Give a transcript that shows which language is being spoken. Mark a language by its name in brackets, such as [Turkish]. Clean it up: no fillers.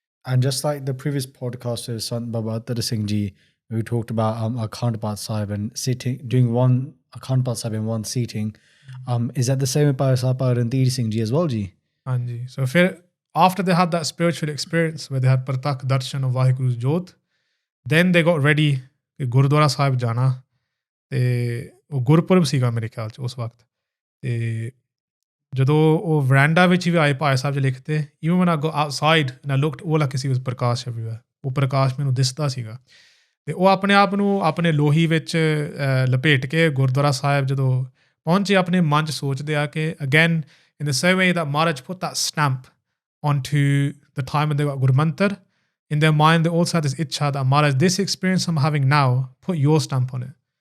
[English] And just like the previous podcast with Sant Bhagavatar Singh Ji, we talked about Akhand Path Sahib and doing one Akhand Path Sahib in one seating. Is that the same with Bhai Sahib Bhai Randhir Singh Ji as well, Ji? [Punjabi] Anji. [English] So after they had that spiritual experience where they had Partakh Darshan of Vaheguru's Jot, then they got ready [Punjabi] ਕਿ ਗੁਰਦੁਆਰਾ ਸਾਹਿਬ ਜਾਣਾ. ਅਤੇ ਉਹ ਗੁਰਪੁਰਬ ਸੀਗਾ ਮੇਰੇ ਖਿਆਲ 'ਚ ਉਸ ਵਕਤ. ਅਤੇ ਜਦੋਂ ਉਹ ਵਰਾਂਡਾ ਵਿੱਚ ਵੀ ਆਏ ਭਾਈ ਸਾਹਿਬ ਜੀ ਲਿਖਦੇ, [English] even when I go outside and I looked, all I could see was prakash everywhere. [Punjabi] ਉਹ ਪ੍ਰਕਾਸ਼ ਮੈਨੂੰ ਦਿਸਦਾ ਸੀਗਾ. ਅਤੇ ਉਹ ਆਪਣੇ ਆਪ ਨੂੰ ਆਪਣੇ ਲੋਹੀ ਵਿੱਚ ਲਪੇਟ ਕੇ ਗੁਰਦੁਆਰਾ ਸਾਹਿਬ ਜਦੋਂ ਪਹੁੰਚੇ, ਆਪਣੇ ਮਨ 'ਚ ਸੋਚਦੇ ਆ ਕਿ [English] again in the same way that Maharaj put that stamp onto the time when they got Gurmantar, in their mind they also had this itcha that Maharaj, this experience I'm having now, put your stamp on it.